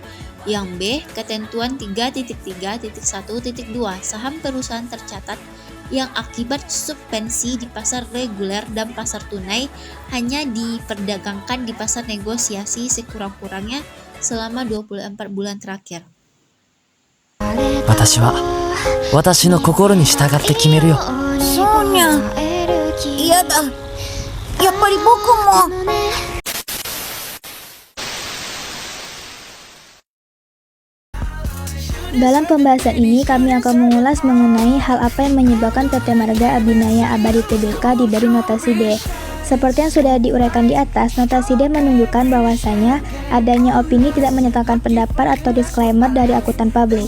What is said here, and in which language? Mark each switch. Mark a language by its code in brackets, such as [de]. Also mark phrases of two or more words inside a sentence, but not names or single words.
[id] Yang B, ketentuan 3.3.1.2 saham perusahaan tercatat yang akibat suspensi di pasar reguler dan pasar tunai hanya diperdagangkan di pasar negosiasi sekurang-kurangnya selama 24 bulan terakhir. [ja] 私は私の心に従って決めるよ。そうにゃ。嫌だ。やっぱり僕も。 [id] Dalam pembahasan ini, kami akan mengulas mengenai hal apa yang menyebabkan PT Marga Abinaya Abadi Tbk diberi notasi D. Seperti yang sudah diuraikan di atas, notasi D menunjukkan bahwasanya adanya opini tidak menyatakan pendapat atau disclaimer dari akuntan publik.